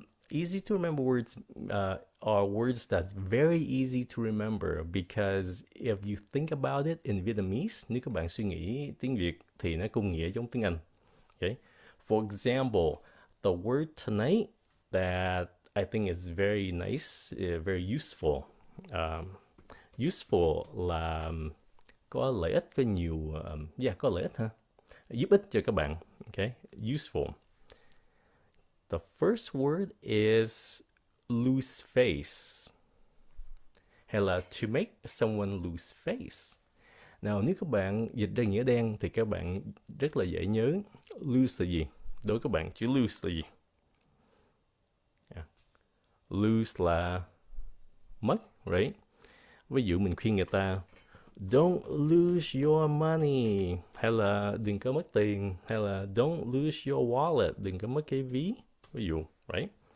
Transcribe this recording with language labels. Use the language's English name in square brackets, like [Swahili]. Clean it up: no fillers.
[English] Easy to remember words are words that's very easy to remember because if you think about it in Vietnamese, [Vietnamese] nếu các bạn suy nghĩ tiếng Việt thì nó cùng nghĩa giống tiếng Anh. [English] Okay? For example, the word tonight that I think is very nice, very useful. [Vietnamese] Useful là có lợi ích, có nhiều, có lợi ích ha. Giúp ích cho các bạn. Okay, useful. [English] The first word is lose face. [Vietnamese] Hay là [English] to make someone lose face. [Vietnamese] Nào nếu các bạn dịch ra nghĩa đen thì các bạn rất là dễ nhớ. Lose là gì? Đối với các bạn chữ lose là gì? Yeah. Lose là mất, right? Ví dụ mình khuyên người ta [English] don't lose your money, [Vietnamese] hay là đừng có mất tiền, hay là [English] don't lose your wallet, [Vietnamese] đừng có mất cái ví, ví dụ, right?